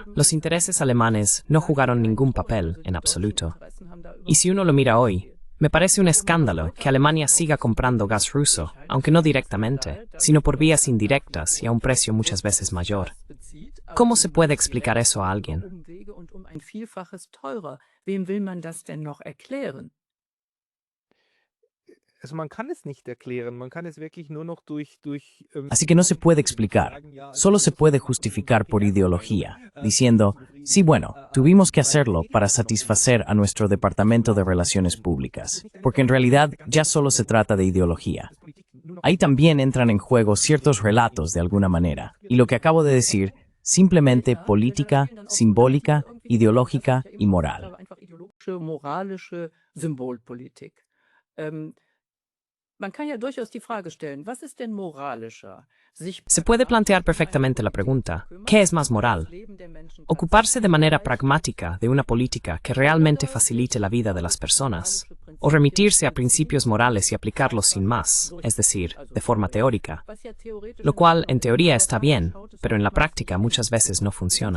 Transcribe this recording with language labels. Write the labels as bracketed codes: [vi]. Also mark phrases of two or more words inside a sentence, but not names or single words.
[es] Los intereses alemanes no jugaron ningún papel en absoluto. Y si uno lo mira hoy, me parece un escándalo que Alemania siga comprando gas ruso, aunque no directamente, sino por vías indirectas y a un precio muchas veces mayor. ¿Cómo se puede explicar eso a alguien? [de] Wem will man das denn noch erklären? Also man kann es nicht erklären, man kann es wirklich nur noch durch [es] Así que no se puede explicar, solo se puede justificar por ideología, diciendo, sí, bueno, tuvimos que hacerlo para satisfacer a nuestro Departamento de Relaciones Públicas, porque en realidad ya solo se trata de ideología. Ahí también entran en juego ciertos relatos de alguna manera, y lo que acabo de decir, simplemente política, simbólica, ideológica y moral. [de] Moralische Symbolpolitik. Man kann ja durchaus die Frage stellen, was ist denn moralischer? [es] Se puede plantear perfectamente la pregunta, ¿qué es más moral? ¿Ocuparse de manera pragmática de una política que realmente facilite la vida de las personas? ¿O remitirse a principios morales y aplicarlos sin más, es decir, de forma teórica? Lo cual, en teoría, está bien, pero en la práctica muchas veces no funciona.